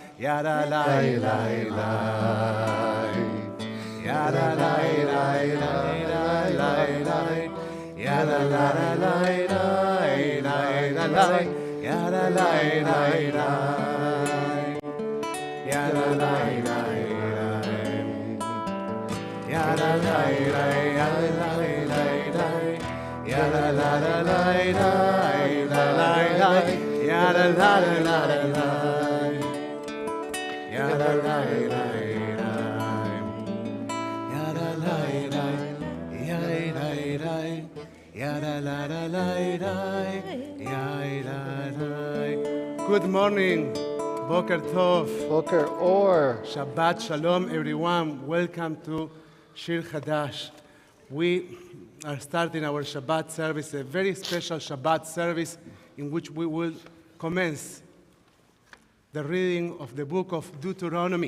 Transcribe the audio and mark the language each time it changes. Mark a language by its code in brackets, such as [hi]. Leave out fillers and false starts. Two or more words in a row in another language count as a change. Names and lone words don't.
[en] Yada lai lai lai. Yada lai lai lai lai lai. Yada lai lai lai lai lai. Yada lai lai lai. Yada lai lai lai. Yada lai lai lai lai lai. Yada la la la la la la la. Yada la la la la. Yada la la la. Yada la la. Yada la la la. Good morning. [he] Boker Tov. Boker Or. Shabbat Shalom, [en] everyone. Welcome to Shir Hadash. We are starting our Shabbat service, a very special Shabbat service in which we will commence the reading of the Book of Deuteronomy.